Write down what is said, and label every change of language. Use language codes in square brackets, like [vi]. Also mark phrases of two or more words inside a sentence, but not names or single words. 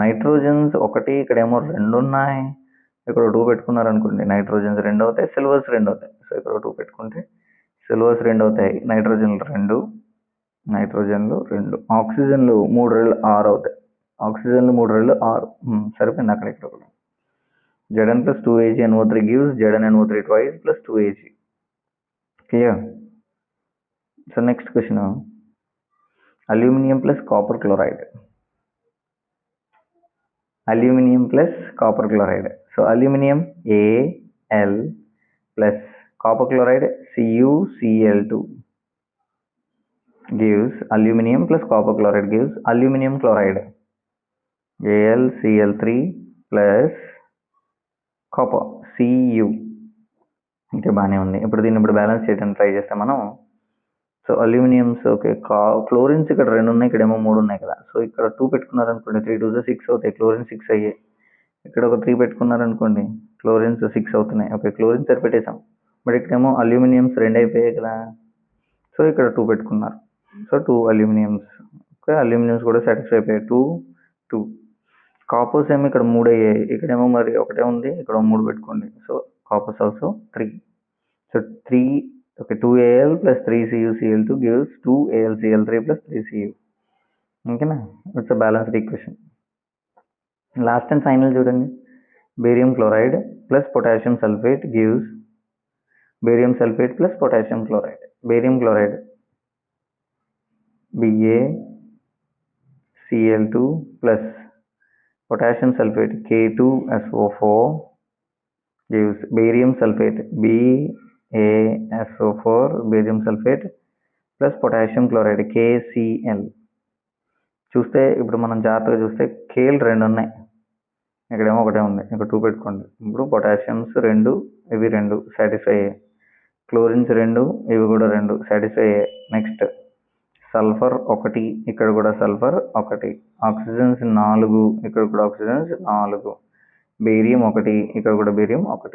[te] నైట్రోజన్స్ 1, ఇక్కడేమో 2 ఉన్నాయి, ఇక్కడ 2 పెట్టుకున్నారు అనుకోండి, నైట్రోజన్స్ 2 అవుతాయి, సిల్వర్స్ 2 అవుతాయి. సో ఇక్కడ 2 పెట్టుకుంటే సిల్వర్స్ 2 అవుతాయి, నైట్రోజన్లు 2, ఆక్సిజన్లు 3 రెళ్ళు 6 అవుతాయి. ఆక్సిజన్లు 3 రెళ్ళు 6. సరిపోయింది అక్కడ ఇక్కడ కూడా. [en] Zn plus 2AgNO3 gives ZnNO3 twice plus 2Ag. Clear? So next question. Aluminium plus copper chloride. Aluminium plus copper chloride. So aluminium Al plus copper chloride CuCl2 gives aluminium plus copper chloride gives aluminium chloride AlCl3 plus కాపర్ Cu. [te] ఇంకా బాగానే ఉంది. దీన్ని బ్యాలెన్స్ చేయడానికి ట్రై చేస్తాం మనం. సో అల్యూమినియంస్ ఓకే, క్లోరిన్స్ ఇక్కడ 2 ఉన్నాయి, ఇక్కడేమో 3 ఉన్నాయి కదా. సో ఇక్కడ 2 పెట్టుకున్నారనుకోండి, 3 2 6 అవుతాయి, క్లోరిన్ 6 అయ్యాయి. ఇక్కడ ఒక 3 పెట్టుకున్నారనుకోండి, క్లోరిన్స్ 6 అవుతున్నాయి. ఓకే, క్లోరిన్స్ సరిపెట్టేసాం. బట్ ఇక్కడేమో అల్యూమినియంస్ 2 అయిపోయాయి కదా. సో ఇక్కడ 2 పెట్టుకున్నారు. సో 2 అల్యూమినియంస్. ఓకే, అల్యూమినియంస్ కూడా సాటిస్ఫై అయిపోయాయి. 2 2. కాపర్స్ ఏమో ఇక్కడ 3 అయ్యాయి, ఇక్కడేమో మరి 1 ఉంది, ఇక్కడ 3 పెట్టుకోండి. సో కాపర్స్ ఆల్సో 3. సో 3 ఓకే, [en] 2Al plus 3CuCl2 gives 2AlCl3 plus 3Cu. ఓకేనా, it's a balanced equation. Last and final చూడండి. Barium chloride plus potassium sulfate gives barium sulfate plus potassium chloride. barium chloride BaCl2 plus potassium sulfate K2SO4 gives barium sulfate BaSO4 barium sulfate plus potassium chloride KCl. [te] చూస్తే ఇప్పుడు మనం జాగ్రత్తగా చూస్తే కేలు 2 ఉన్నాయి, ఇక్కడేమో 1 ఉంది, ఇక్కడ 2 పెట్టుకోండి. ఇప్పుడు పొటాషియమ్స్ 2, ఇవి 2 సాటిస్ఫై అయ్యాయి. క్లోరిన్స్ 2, ఇవి కూడా 2 సాటిస్ఫై అయ్యాయి. నెక్స్ట్ సల్ఫర్ 1, ఇక్కడ కూడా సల్ఫర్ 1, ఆక్సిజన్స్ 4, ఇక్కడ కూడా ఆక్సిజన్స్ 4, బేరియం 1, ఇక్కడ కూడా బేరియం 1.